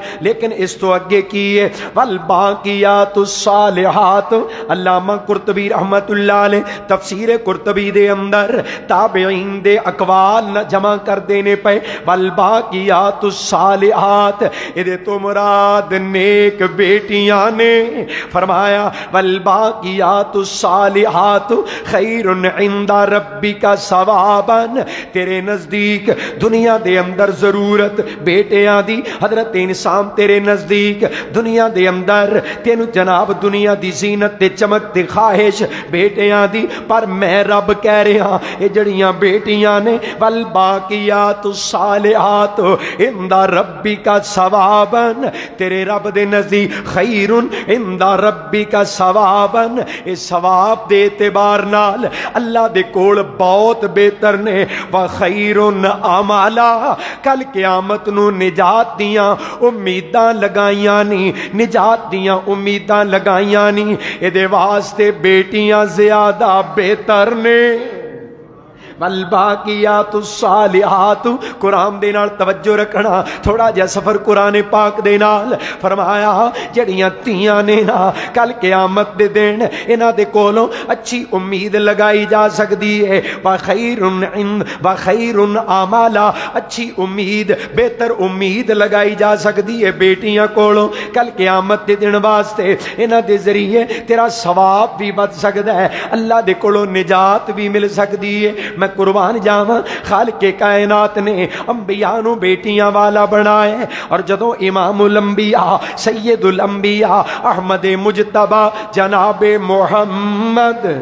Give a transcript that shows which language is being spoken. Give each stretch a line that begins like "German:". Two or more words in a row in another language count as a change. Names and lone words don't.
Punjabi: لیکن اس تو اگے کی ہے
Arabic: والباقیات الصالحات.
Punjabi: علامہ قرطبی رحمت اللہ علیہ تفسیر قرطبی دے اندر تابعین دے اقوال نہ جمع کر دینے پے.
Arabic: والباقیات الصالحات
Punjabi: اے تو مراد نیک بیٹیاں نے.
Arabic: فرمایا والباقیات الصالحات خیر عند ربک ثوابا،
Punjabi: تیرے نزدیک دنیا دے اندر ضرورت بیٹیاں دی، حضرت انسان تیرے نزدیک دنیا دے اندر تینو جناب دنیا دی زینت تے چمک تے خواہش بیٹیاں دی، پر میں رب کہہ رہا اے جڑیاں بیٹیاں نے
Arabic: والباقیات الصالحات عند ربک ثوابا،
Punjabi: تیرے رب دے نزدیک
Arabic: خیر عند ربک ثوابا،
Punjabi: اے ثواب دے اعتبار نال اللہ دے کول بہت بہتر نے،
Arabic: وخیر عملا،
Punjabi: کل قیامت نو نجات دیاں امیداں لگائیاں نی، نجات دیاں امیداں لگائیاں نی، اے دے واسطے بیٹیاں زیادہ بہتر نے۔
Arabic: والباقیات الصالحات،
Punjabi: قرآن دے نال توجہ رکھنا، تھوڑا جا سفر قرآن پاک دے نال، فرمایا جڑیاں تیاں نے نا کل قیامت دے دن انہاں دے کولوں اچھی امید لگائی جا سکتی ہے،
Arabic: وخیر عملا،
Punjabi: اچھی امید بہتر امید لگائی جا سکتی ہے بیٹیاں کولوں کل قیامت دے دن واسطے، انہاں دے ذریعے تیرا ثواب بھی بد سکتا ہے، اللہ دے کولوں نجات بھی مل سکتی ہے۔ میں قربان جاواں خالق کائنات نے انبیاء نو بیٹیاں والا بنایا، اور جدوں امام الانبیاء سید الانبیاء احمد مجتبی جناب محمد